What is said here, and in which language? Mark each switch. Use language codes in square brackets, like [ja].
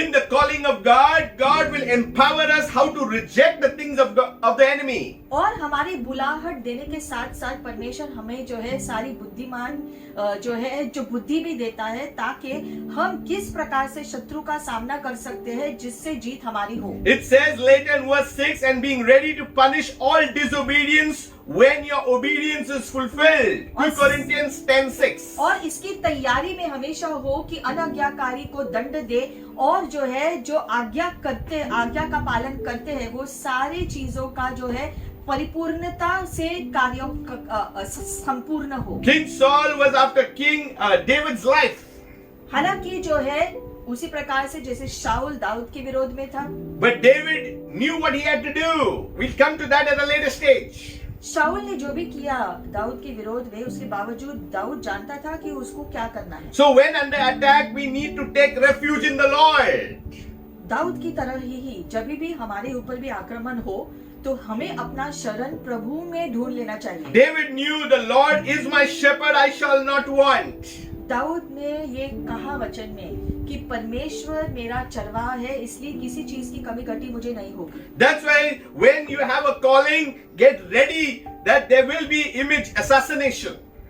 [en] In the calling of God, God will empower us how to reject the things of the enemy. [hi] और हमारी बुलाहट देने के साथ साथ परमेश्वर हमें जो है सारी बुद्धिमान जो है जो बुद्धि भी देता है ताकि हम किस प्रकार से शत्रु का सामना कर सकते हैं जिससे जीत हमारी हो। [en] It says later in verse 6, and being ready to punish all disobedience when your obedience is fulfilled. 2 Corinthians 10:6. [hi] और इसकी तैयारी में हमेशा हो कि अनाज्ञाकारी को दंड दे और जो है जो आज्ञा का पालन करते हैं वो सारी चीजों का जो है परिपूर्णता से कार्यों संपूर्ण हो। [en] King Saul was after King David's life. [hi] हालांकि जो है उसी प्रकार से जैसे शाऊल दाऊद के विरोध में था, [en] But David knew what he had to do. We'll come to that at a later stage. [hi] शाऊल ने जो भी किया दाऊद के विरोध में, उसके बावजूद दाऊद जानता था कि उसको क्या करना है। [en] So when under attack, we need to take refuge in the Lord. [hi] Dawood की तरह ही जब भी हमारे ऊपर भी आक्रमण हो तो हमें अपना शरण प्रभु में ढूंढ लेना चाहिए। [en] David knew the Lord is my shepherd, I shall not want. [hi] Dawood ने ये कहा वचन में कि परमेश्वर मेरा चरवाहा है, इसलिए किसी चीज की कमी घटी मुझे नहीं होगी। [en] That's why when you have a calling, get ready that there will be image assassination.